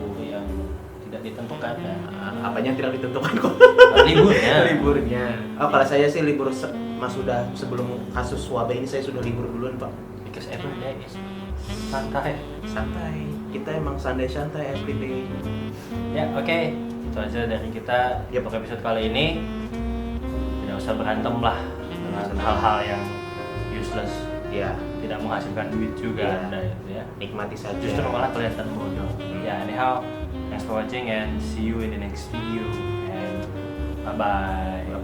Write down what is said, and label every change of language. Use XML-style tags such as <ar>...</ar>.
<id>yang tidak ditentukan ya. Apanya tidak ditentukan kok? Liburnya. Oh, kalau saya sih libur sudah sebelum kasus wabah ini saya sudah libur duluan, Pak.</id> <en>Because every day is santai.</en> <id>Kita emang santai every day. Ya, oke. Itu aja dari kita untuk episode kali ini. Tidak usah berantem lah dengan hal-hal yang useless. Ya, tidak menghasilkan duit juga Anda itu ya. Nikmati saja. Justru malah kelihatan bodoh.</id> <en>Ya, anyhow, thanks for watching and see you in the next video and bye bye.</en>